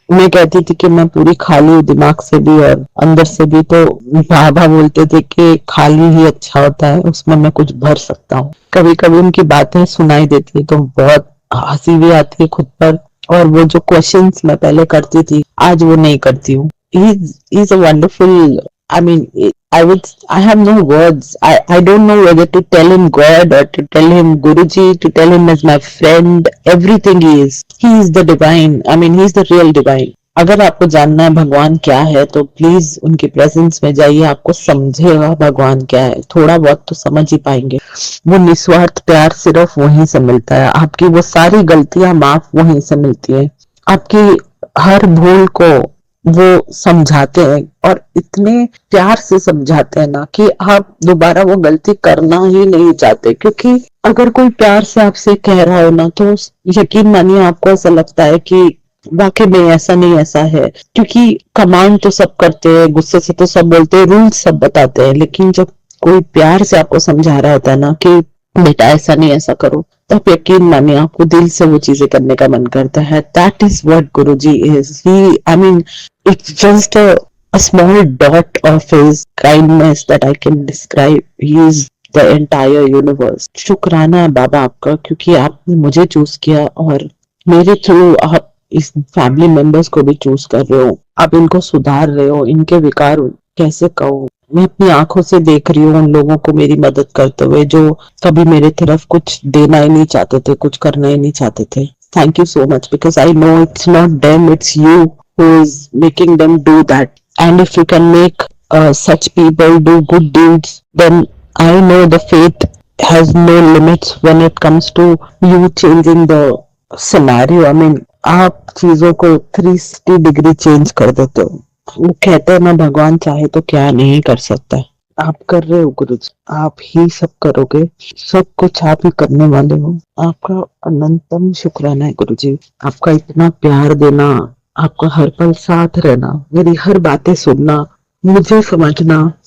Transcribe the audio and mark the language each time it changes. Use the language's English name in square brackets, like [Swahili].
[Hindi] मैं कहती थी कि मैं पूरी खाली हूँ दिमाग से भी और अंदर से भी, तो बाबा बोलते थे कि खाली ही अच्छा होता है, उसमें मैं कुछ भर सकता हूँ। कभी कभी उनकी बातें सुनाई देती है तो बहुत हंसी भी आती है खुद पर, और वो जो क्वेश्चंस मैं पहले करती थी आज वो नहीं करती हूँ। [English] He's a wonderful, I mean, I have no words. I don't know whether to tell him God or to tell him Guruji, to tell him as my friend. Everything he is. He is the divine. I mean, he is the real divine. [Hindi] अगर आपको जानना है भगवान क्या है तो please उनकी presence में जाइए, आपको समझेगा भगवान क्या है, थोड़ा बहुत तो समझ ही पाएंगे। वो निस्वार्थ प्यार सिर्फ वहीं से मिलता है, आपकी वो सारी गलतियां माफ वहीं से मिलती है, आपकी हर भूल को वो समझाते हैं और इतने प्यार से समझाते हैं ना कि आप दोबारा वो गलती करना ही नहीं चाहते। क्योंकि अगर कोई प्यार से आपसे कह रहा हो ना तो यकीन मानिए आपको ऐसा लगता है कि वाकई में ऐसा नहीं ऐसा है। क्योंकि कमांड तो सब करते हैं, गुस्से से तो सब बोलते हैं, रूल्स सब बताते हैं, लेकिन जब कोई प्यार से आपको समझा रहा होता है ना कि बेटा ऐसा नहीं ऐसा करो, तो आप यकीन मानिए आपको दिल से वो चीजें करने का मन करता है। [English] That is what Guruji इज। He, I mean, it's just a small dot of his kindness that I can describe. He is the entire universe. [Hindi] शुक्राना है बाबा आपका, क्योंकि आपने मुझे चूज किया और मेरे थ्रू आप इस फैमिली मेंबर्स को भी चूज कर रहे हो, आप इनको सुधार रहे हो। इनके विकार कैसे कहूँ, मैं अपनी आंखों से देख रही हूँ उन लोगों को मेरी मदद करते हुए जो कभी मेरे तरफ कुछ देना ही नहीं चाहते थे, कुछ करना ही नहीं चाहते थे। [English] Thank you so much, because I know it's not them, it's you who is making them do that. And if you can make such people do good deeds, then I know the faith has no limits when it comes to you changing the scenario. I mean, [Hindi] आप चीजों को 360 degree change कर देते हो। वो कहते हैं ना भगवान चाहे तो क्या नहीं कर सकता है। आप कर रहे हो गुरु जी, आप ही सब करोगे, सब कुछ आप ही करने वाले हो। आपका अनंतम शुक्राना है गुरु जी, आपका इतना प्यार देना, आपका हर पल साथ रहना, मेरी हर बातें सुनना, मुझे समझना।